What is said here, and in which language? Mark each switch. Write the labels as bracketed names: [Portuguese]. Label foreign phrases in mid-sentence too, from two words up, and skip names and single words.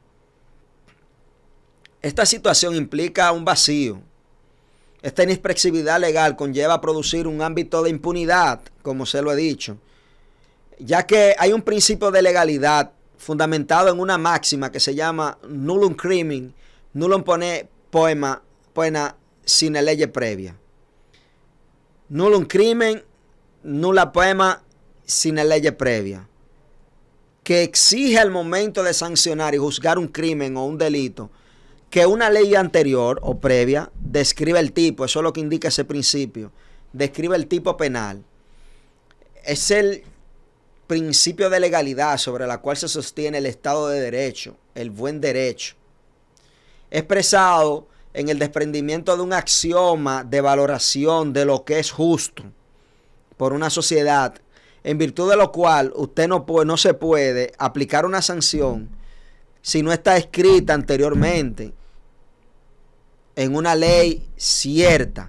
[Spanish] Esta situación implica un vacío. Esta inexpresividad legal conlleva a producir un ámbito de impunidad, como se lo he dicho, ya que hay un principio de legalidad fundamentado en una máxima que se llama [Latin] nullum crimen, nullum poena sine lege previa. Nullum crimen, nulla poena sine lege previa. [Spanish] Que exige al momento de sancionar y juzgar un crimen o un delito que una ley anterior o previa describe el tipo. Eso es lo que indica ese principio. Describe el tipo penal. Es el principio de legalidad sobre la cual se sostiene el Estado de Derecho, el buen derecho, expresado en el desprendimiento de un axioma de valoración de lo que es justo por una sociedad, en virtud de lo cual usted no se puede aplicar una sanción si no está escrita anteriormente en una ley cierta.